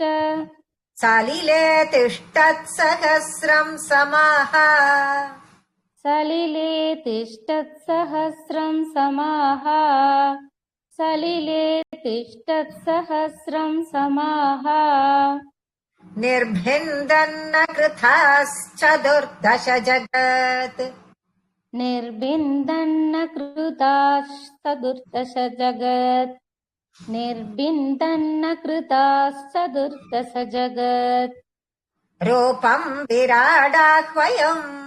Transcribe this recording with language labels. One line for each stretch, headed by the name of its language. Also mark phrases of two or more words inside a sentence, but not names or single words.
Sanskrit: सलिले तिष्ठत् सहस्रं समाः सलिले तिष्ठत् सहस्रं समाः सलिले तिष्ठत् सहस्रं समाः निर्भिन्दन्न कृताश्चतुर्दश जगत् निर्बिन्दन्न कृताश्चतुर्दश जगत् निर्बिन्दन्न कृताश्चतुर्दश जगत् रूपं विराडाह्वयम्